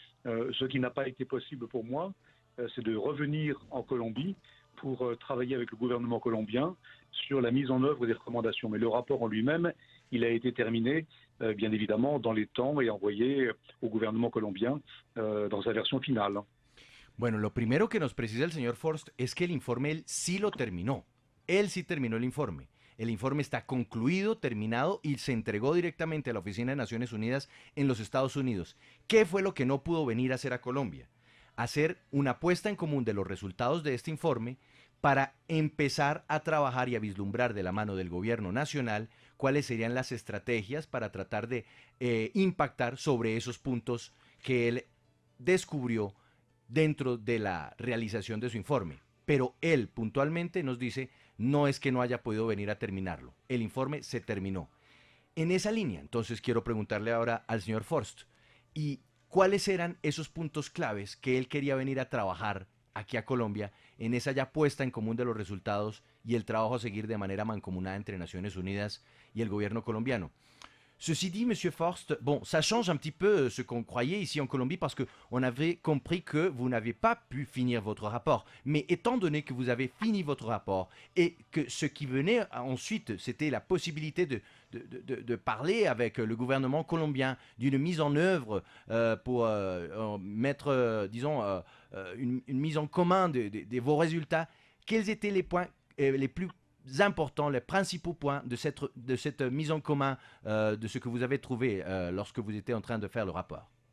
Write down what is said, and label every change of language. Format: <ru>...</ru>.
<fr>Ce qui n'a pas été possible pour moi, c'est de revenir en Colombie pour travailler avec le gouvernement colombien sur la mise en œuvre des recommandations. Mais le rapport en lui-même, il a été terminé, bien évidemment, dans les temps et envoyé au gouvernement colombien dans sa version finale.</fr> <es>Bueno, lo primero que nos precisa el señor Forst es que el informe él sí lo terminó. Él sí terminó el informe. El informe está concluido, terminado y se entregó directamente a la Oficina de Naciones Unidas en los Estados Unidos. ¿Qué fue lo que no pudo venir a hacer a Colombia? Hacer una puesta en común de los resultados de este informe para empezar a trabajar y a vislumbrar de la mano del gobierno nacional cuáles serían las estrategias para tratar de impactar sobre esos puntos que él descubrió dentro de la realización de su informe. Pero él puntualmente nos dice, no es que no haya podido venir a terminarlo, el informe se terminó. En esa línea, entonces quiero preguntarle ahora al señor Forst, ¿y cuáles eran esos puntos claves que él quería venir a trabajar aquí a Colombia en esa ya puesta en común de los resultados y el trabajo a seguir de manera mancomunada entre Naciones Unidas y el gobierno colombiano?</es> <fr>Ceci dit, Monsieur Forst, bon, ça change un petit peu ce qu'on croyait ici en Colombie parce qu'on avait compris que vous n'avez pas pu finir votre rapport. Mais étant donné que vous avez fini votre rapport et que ce qui venait ensuite, c'était la possibilité de parler avec le gouvernement colombien d'une mise en œuvre pour mettre, une mise en commun de vos résultats, quels étaient les points les plus importants, les principaux points de cette mise en commun de ce que vous avez trouvé lorsque vous étiez en train de faire le rapport?</fr>